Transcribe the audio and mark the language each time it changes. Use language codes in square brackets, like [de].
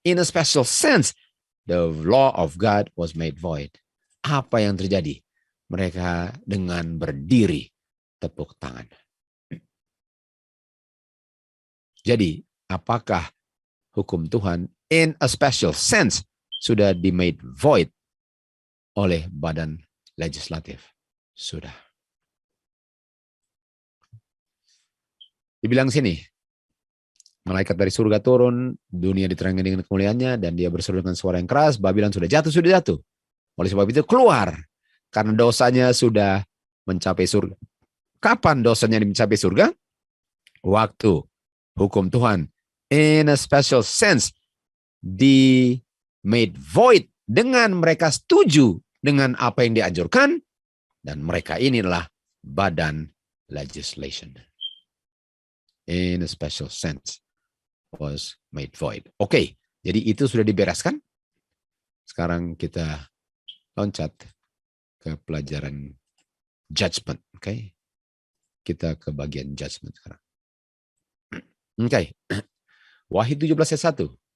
[en] In a special sense, the law of God was made void. [id] Apa yang terjadi? Mereka dengan berdiri tepuk tangan. Jadi, apakah hukum Tuhan [en] in a special sense [id] sudah di made void oleh badan legislatif? Sudah. Dibilang sini, malaikat dari surga turun, dunia diterangi dengan kemuliaannya, dan dia berseru dengan suara yang keras, Babylon sudah jatuh, sudah jatuh. Oleh sebab itu keluar, karena dosanya sudah mencapai surga. Kapan dosanya mencapai surga? Waktu hukum Tuhan [en] in a special sense [id] di made void dengan mereka setuju dengan apa yang dianjurkan, dan mereka inilah badan legislation. [en] In a special sense was made void. [id] Oke, jadi itu sudah dibereskan. Sekarang kita loncat ke pelajaran judgment. Oke, kita ke bagian judgment sekarang. Oke, Wahyu 17 ayat 1.